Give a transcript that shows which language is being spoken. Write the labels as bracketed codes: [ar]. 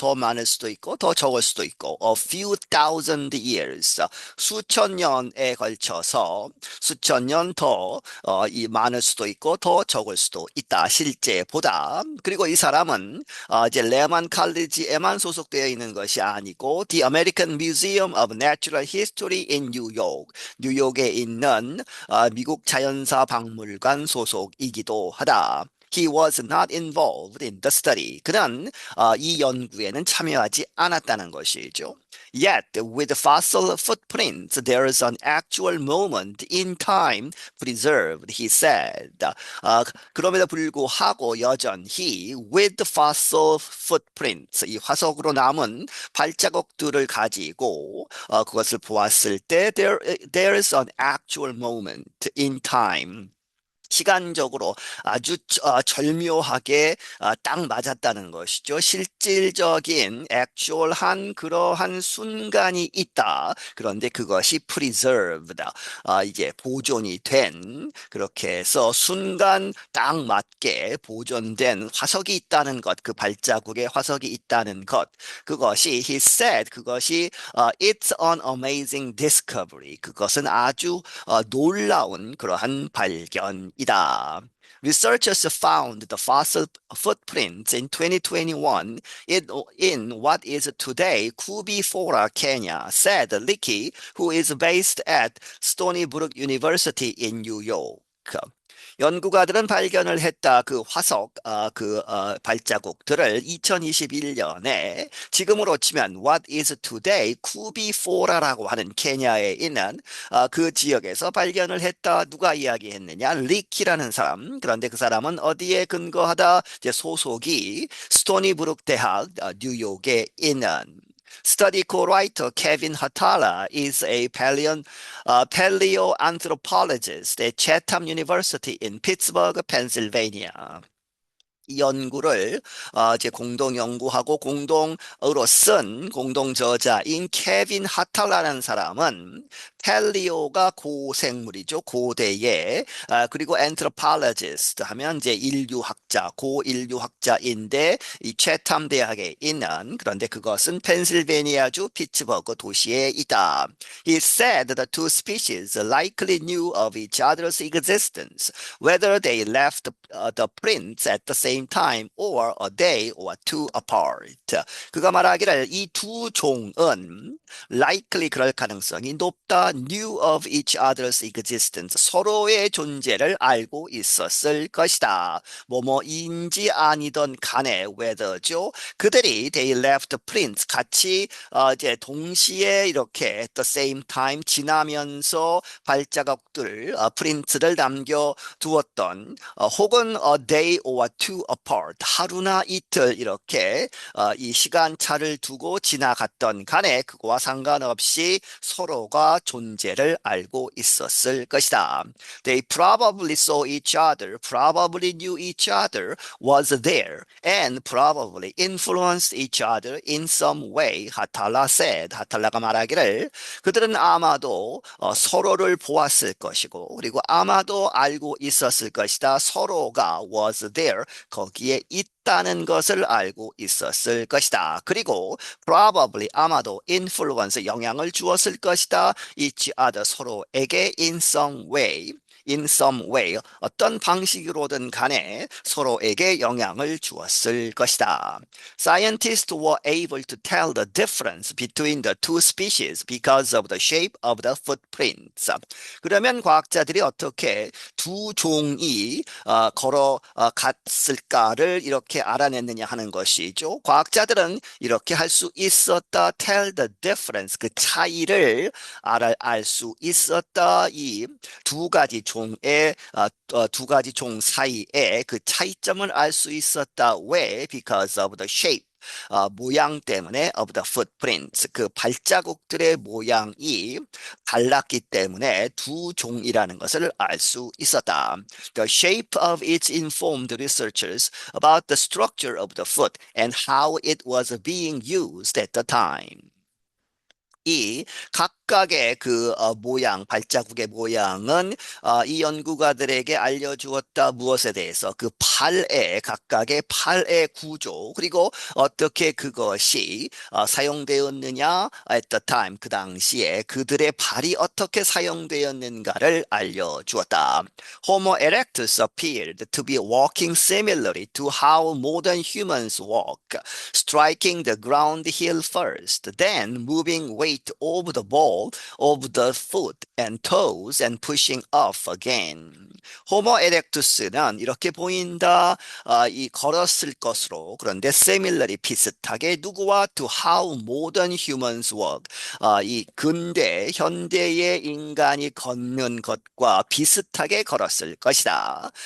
[ko] 더 많을 수도 있고 더 적을 수도 있고 [en] a few thousand years [ko] 수천 년에 걸쳐서 수천 년 더 이 많을 수도 있고 더 적을 수도 있다. 실제보다. 그리고 이 사람은 이제 레만 칼리지에만 소속되어 있는 것이 아니고 The American Museum of Natural History in New York, 뉴욕에 있는 미국 자연사 박물관 소속이기도 하다. [en] He was not involved in the study. [ko] 그는 이 연구에는 참여하지 않았다는 것이죠. [en] Yet, with fossil footprints, there is an actual moment in time preserved, he said. [ko] 그럼에도 불구하고 여전히 [en] with fossil footprints, [ko] 이 화석으로 남은 발자국들을 가지고 그것을 보았을 때 [en] there is an actual moment in time. [ko] 시간적으로 아주 절묘하게 딱 맞았다는 것이죠. 실질적인 액츄얼한 그러한 순간이 있다. 그런데 그것이 preserved, 이게 보존이 된 그렇게 해서 순간 딱 맞게 보존된 화석이 있다는 것, 그 발자국에 화석이 있다는 것, 그것이 he said 그것이 [en] it's an amazing discovery. [ko] 그것은 아주 놀라운 그러한 발견이다. [en] Researchers found the fossil footprints in 2021 in what is today Kubi Fora, Kenya, said Licky, who is based at Stony Brook University in New York. [ko] 연구가들은 발견을 했다. 그 화석, 발자국들을 2021년에 지금으로 치면 [en] What is today [ko] 쿠비포라라고 하는 케냐에 있는 그 지역에서 발견을 했다. 누가 이야기했느냐? 리키라는 사람. 그런데 그 사람은 어디에 근거하다? 이제 소속이 스토니브룩 대학 뉴욕에 있는 [en] Study co-writer Kevin Hatala is a paleoanthropologist at Chatham University in Pittsburgh, Pennsylvania. [ko] 이 연구를 이제 공동 연구하고 공동으로 쓴 공동 저자인 케빈 하탈라라는 사람은 펠리오가 고생물이죠. 고대의 그리고 anthropologist 하면 이제 인류학자, 고인류학자인데 이 채탐 대학에 있는 그런데 그것은 펜실베니아주 피츠버그 도시에 있다. [en] He said the two species likely knew of each other's existence, whether they left the prints at the same time or a day or two apart. [ko] 그가 말하기를 이 두 종은 likely 그럴 가능성이 높다. [en] knew of each other's existence. [ko] 서로의 존재를 알고 있었을 것이다. 뭐뭐인지 아니던 간에 whether죠. 그들이 [en] they left prints [ko] 같이 이제 동시에 이렇게 [en] at the same time [ko] 지나면서 발자국들 프린트를 남겨 두었던 혹은 [en] a day or two apart [ko] 하루나 이틀 이렇게 이 시간차를 두고 지나갔던 간에 그거와 상관없이 서로가 존재를 알고 있었을 것이다. [en] They probably saw each other, probably knew each other was there, and probably influenced each other in some way. [ko] 하탈라 said, 하탈라가 말하기를 그들은 아마도 서로를 보았을 것이고 그리고 아마도 알고 있었을 것이다. 서로가 [en] was there, [ko] 거기에 있다는 것을 알고 있었을 것이다. 그리고 probably 아마도 influence 영향을 주었을 것이다. [en] each other [ko] 서로에게 [en] in some way [ko] 어떤 방식으로든 간에 서로에게 영향을 주었을 것이다. [en] Scientists were able to tell the difference between the two species because of the shape of the footprints. [ko] 그러면 과학자들이 어떻게 두 종이 걸어갔을까를 이렇게 알아냈느냐 하는 것이죠. 과학자들은 이렇게 할 수 있었다. [en] Tell the difference [ko] 그 차이를 알 수 있었다. 이 두 가지 종의 두 가지 종 사이에 그 차이점을 알 수 있었다. [en] 왜? Because of the shape. [ko] 모양 때문에 [en] of the footprints. [ko] 그 발자국들의 모양이 달랐기 때문에 두 종이라는 것을 알 수 있었다. [en] The shape of it informed researchers about the structure of the foot and how it was being used at the time. [ko] 이 각각의 그 모양, 발자국의 모양은 이 연구가들에게 알려주었다. 무엇에 대해서? 그 팔의 각각의 팔의 구조 그리고 어떻게 그것이 사용되었느냐 [en] at the time [ko] 그 당시에 그들의 발이 어떻게 사용되었는가를 알려주었다. [en] Homo erectus appeared to be walking similarly to how modern humans walk, striking the ground heel first, then moving weight over the ball of the foot and toes and pushing off again. [ko] 호모 에렉투스는 이렇게 보인다. 이 걸었을 것으로 그런데 similarly 비슷하게 누구와 [en] to how modern humans walk. [ko] 이 근대 현대의 인간이 걷는 것과 비슷하게 걸었을 것이다.